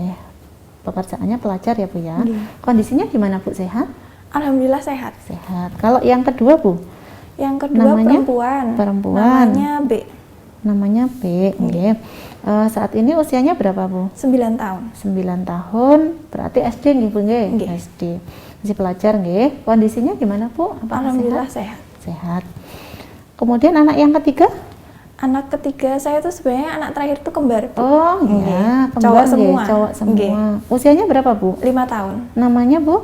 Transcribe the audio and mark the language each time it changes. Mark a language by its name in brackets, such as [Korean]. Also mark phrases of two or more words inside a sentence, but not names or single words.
[Indonesian] Pekerjaannya pelajar ya, Bu ya. Nggih. Kondisinya gimana, Bu? Sehat? Alhamdulillah sehat. Sehat. Kalau yang kedua, Bu? Yang kedua Namanya? perempuan. Perempuan. Namanya B, Namanya B. Nggih. Saat ini usianya berapa, Bu? 9 tahun. 9 tahun. Berarti SD nggih, Bu nggih? Nggih. SD. Masih pelajar nggih. Kondisinya gimana, Bu? Apakah Alhamdulillah sehat? sehat. Sehat. Kemudian anak yang ketiga? Anak ketiga saya tuh sebenarnya anak terakhir tuh kembar. Bu. Oh iya, Nggih. kembar Cowok nggih, semua. cowok semua. Nggih. Usianya berapa, Bu? 5 tahun. Namanya, Bu?